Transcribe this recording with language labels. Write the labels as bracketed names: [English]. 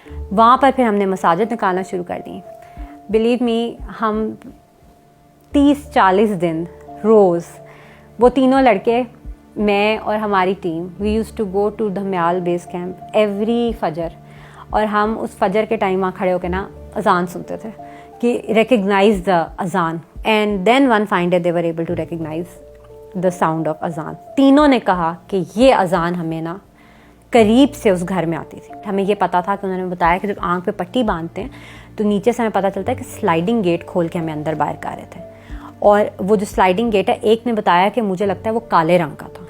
[Urdu] وہاں پر پھر ہم نے مساجد نکالنا شروع کر دی. [English] believe me, [Urdu] ہم 30-40 دن روز وہ تینوں لڑکے, میں اور ہماری team, [English] We use to go to Dhamial base camp every فجر. [Urdu] اور ہم اس فجر کے ٹائم وہاں کھڑے ہو کے نا اذان سنتے تھے کہ [English] Recognise the اذان. And then one fine day they were able to recognise the sound of اذان. [Urdu] تینوں نے کہا کہ یہ اذان ہمیں نا قریب سے اس گھر میں آتی تھی. ہمیں یہ پتا تھا کہ انہوں نے بتایا کہ جب آنکھ پہ پٹی باندھتے ہیں تو نیچے سے ہمیں پتہ چلتا ہے کہ سلائڈنگ گیٹ کھول کے ہمیں اندر باہر کر رہے تھے. اور وہ جو سلائڈنگ گیٹ ہے, ایک نے بتایا کہ مجھے لگتا ہے وہ کالے رنگ کا تھا.